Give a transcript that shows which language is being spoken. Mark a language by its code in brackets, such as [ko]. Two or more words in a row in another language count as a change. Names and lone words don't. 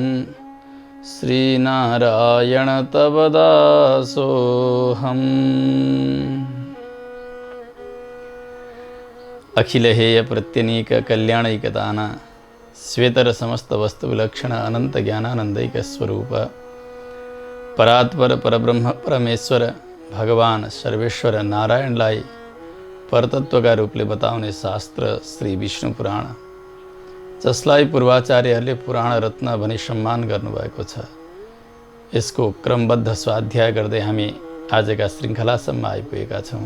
[sa] श्रीनारायण तव दासोऽहम्। अखिलहेय प्रत्यनीक कल्याणैकदान श्वेतर समस्त वस्तु विलक्षण अनंत ज्ञानानंदैक स्वरूप परात्पर परब्रह्म परमेश्वर भगवान सर्वेश्वर [ne] नारायणलाई परतत्वका रूपले बताउने शास्त्र श्री विष्णु पुराण, जसलाई पूर्वाचार्यहरूले पुराण रत्न भनी सम्मान गर्नुभएको छ। यसको क्रमबद्ध स्वाध्याय गर्दै हामी आजका श्रृङ्खलासम्म आइपुगेका छौँ।